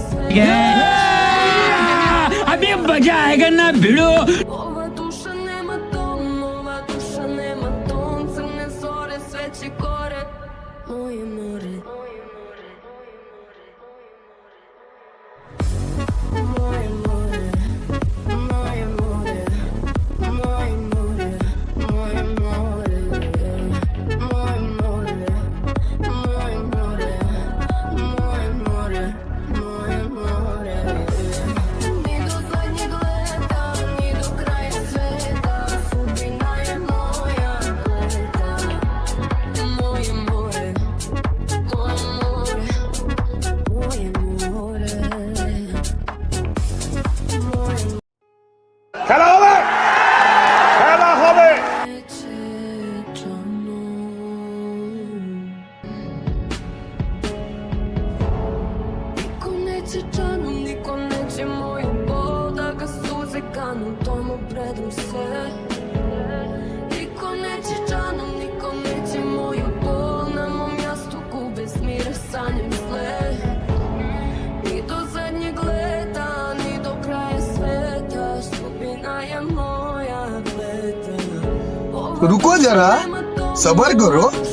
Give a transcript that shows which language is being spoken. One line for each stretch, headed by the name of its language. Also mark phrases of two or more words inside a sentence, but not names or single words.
Hindi: अभी मजा आएगा ना भिड़ो.
Serbian: Ova duša nema ton, ova duša nema ton, crne zore, sveće gore, moje more. Moje more, moje more, moje more, moje more, moje more, moje more, moje more, moje more. Ni do zadnjeg leta, ni do kraja sveta, sudbina je moja leta. Moje more, moje more, moje more.
Bangla: খেলা হবে খেলা হবে
Serbian: Niko neće džanom, niko neće moju bol, da ga suze kanu tomu predom se. Niko neće džanom, niko neće moju bol, na mom jastuku bez mira sanjam zle. Ni do zadnjeg leta, ni do kraja sveta, sudbina je moja leta.
Hindi: रुको जरा सबर करो